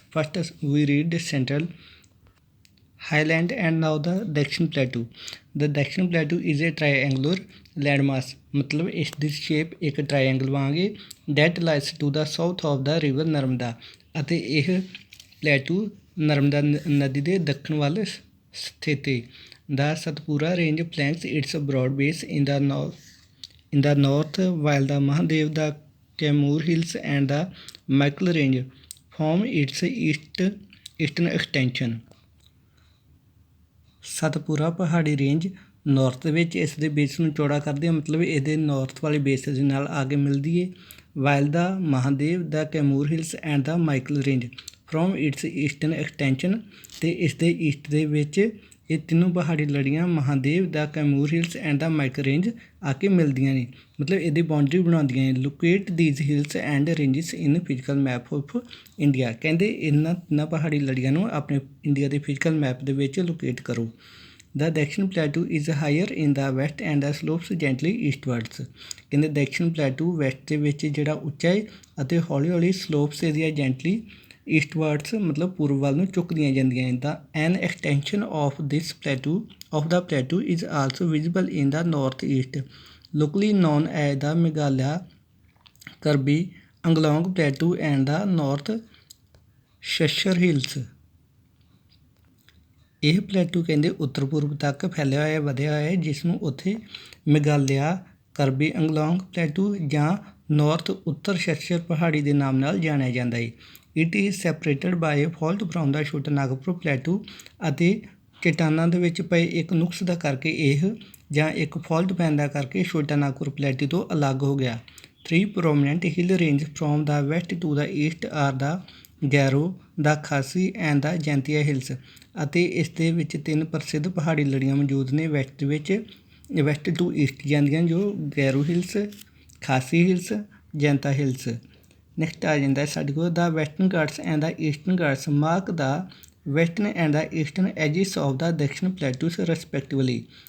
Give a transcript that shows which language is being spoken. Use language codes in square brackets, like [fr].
[en] First we read central highland and now the Dakshin plateau. The Dakshin plateau is a triangular landmass, [pa] ਮਤਲਬ ਇਸ ਦੀ shape ਇੱਕ triangle ਵਾਂਗ ਹੈ। [en] That lies to the south of the river Narmada. [pa] ਅਤੇ ਇਹ ਪਲੇਟੂ ਨਰਮਦਾ ਨਦੀ ਦੇ ਦੱਖਣ ਵੱਲ ਸਥਿਤ ਹੈ। [en] The Satpura range flanks its broad base in the north while the Mahadev, the Kaimur hills and the Michael range form its eastern extension। [pa] ਸਤਪੂਰਾ ਪਹਾੜੀ ਰੇਂਜ ਨਾਰਥ ਵਿੱਚ ਇਸ ਦੇ ਬੇਸ ਨੂੰ ਚੌੜਾ ਕਰਦੀ ਹੈ, ਮਤਲਬ ਇਹਦੇ ਨਾਰਥ ਵਾਲੇ ਬੇਸ ਦੇ ਨਾਲ ਆ ਕੇ ਮਿਲਦੀ ਹੈ। [en] While the Mahadev, the Kaimur hills and the Maikal range from its eastern extension. [pa] ਅਤੇ ਇਸ ਦੇ ਈਸਟ ਦੇ ਵਿੱਚ ਇਹ ਤਿੰਨੋਂ ਪਹਾੜੀ ਲੜੀਆਂ ਮਹਾਦੇਵ, ਦਾ Kaimur Hills and ਦਾ Michael range ਆ ਕੇ ਮਿਲਦੀਆਂ ਨੇ, ਮਤਲਬ ਇਹਦੀ ਬਾਉਂਡਰੀ ਬਣਾਉਂਦੀਆਂ ਨੇ। [en] Locate these hills and ranges in physical map of India. [pa] ਕਹਿੰਦੇ ਇਹਨਾਂ ਤਿੰਨਾਂ ਪਹਾੜੀ ਲੜੀਆਂ ਨੂੰ ਆਪਣੇ ਇੰਡੀਆ ਦੇ ਫਿਜ਼ੀਕਲ ਮੈਪ ਦੇ ਵਿੱਚ ਲੋਕੇਟ ਕਰੋ। [en] The Dakshin Plateau is higher in the west and slopes gently eastwards. [pa] ਕਹਿੰਦੇ ਦੈਕਸ਼ਨ ਪਲੇਟੂ ਵੈਸਟ ਦੇ ਵਿੱਚ ਜਿਹੜਾ ਉੱਚਾ ਹੈ ਅਤੇ ਹੌਲੀ ਹੌਲੀ ਸਲੋਪਸ ਇਹਦੀਆਂ ਜੈਂਟਲੀ ਈਸਟਵਰਡਸ ਮਤਲਬ ਪੂਰਬ ਵੱਲ ਨੂੰ ਝੁਕਦੀਆਂ ਜਾਂਦੀਆਂ ਹਨ। [en] The an extension of this plateau of the plateau is also visible in the northeast, locally known as the Meghalaya Karbi Anglong Plateau and the North Cheshire Hills। [pa] ਇਹ ਪਲੇਟੂ ਕਹਿੰਦੇ ਉੱਤਰ ਪੂਰਬ ਤੱਕ ਫੈਲਿਆ ਹੋਇਆ ਵਧਿਆ ਹੋਇਆ ਹੈ, ਜਿਸ ਨੂੰ ਉੱਥੇ ਮੇਘਾਲਿਆ ਕਰਬੀ ਅੰਗਲੋਂਗ ਪਲੇਟੂ ਜਾਂ ਨਾਰਥ ਉੱਤਰ ਸ਼ਸ਼ਰ ਪਹਾੜੀ ਦੇ ਨਾਮ ਨਾਲ ਜਾਣਿਆ ਜਾਂਦਾ ਹੈ। [en] it is separated by fault from the Chota Nagpur plateau [pa] ਅਤੇ ਚਟਾਨਾਂ ਦੇ ਵਿੱਚ ਪਏ ਇੱਕ ਨੁਕਸ ਦਾ ਕਰਕੇ ਇਹ ਜਾਂ ਇੱਕ ਫਾਲਟ ਪੈਣ ਦਾ ਕਰਕੇ ਛੋਟਾ ਨਾਗਪੁਰ ਪਲੇਟੂ ਤੋਂ ਅਲੱਗ ਹੋ ਗਿਆ। [en] 3 prominent hill range from the west to the east are the Garo the Khasi and the Jaintia hills. [pa] ਅਤੇ ਇਸ ਦੇ ਵਿੱਚ 3 ਪ੍ਰਸਿੱਧ ਪਹਾੜੀ ਲੜੀਆਂ ਮੌਜੂਦ ਨੇ [en] west to east [pa] ਜਾਂਦੀਆਂ, ਜੋ ਗੈਰੋ ਹਿਲਸ, ਖਾਸੀ ਹਿਲਸ, ਜੈਂਤਾ ਹਿਲਸ। [en] next [pa] ਆ ਜਾਂਦਾ ਸਾਡੇ ਕੋਲ [en] The western Ghats and the eastern Ghats mark the western and the eastern edges of the Dakshin plateaus respectively.